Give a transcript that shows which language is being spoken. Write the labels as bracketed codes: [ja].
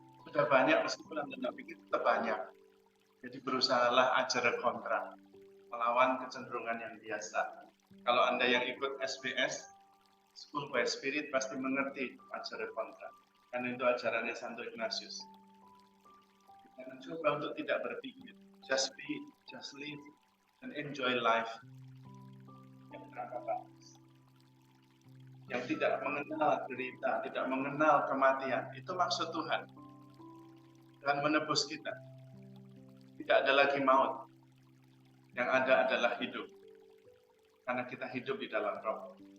[id] Sudah banyak meskipun Anda tidak pikir tetap banyak. Jadi berusahalah ajar kontra. Melawan kecenderungan yang biasa. Kalau Anda yang ikut SBS, School by Spirit pasti mengerti ajaran kontra. Karena itu ajarannya Santo Ignatius. Kita mencoba untuk tidak berpikir. [en] Just be, just live, and enjoy life. [id] Yang tanpa batas. Yang tidak mengenal derita, tidak mengenal kematian. Itu maksud Tuhan. Tuhan menebus kita. Tidak ada lagi maut. Yang ada adalah hidup. Karena kita hidup di dalam roh.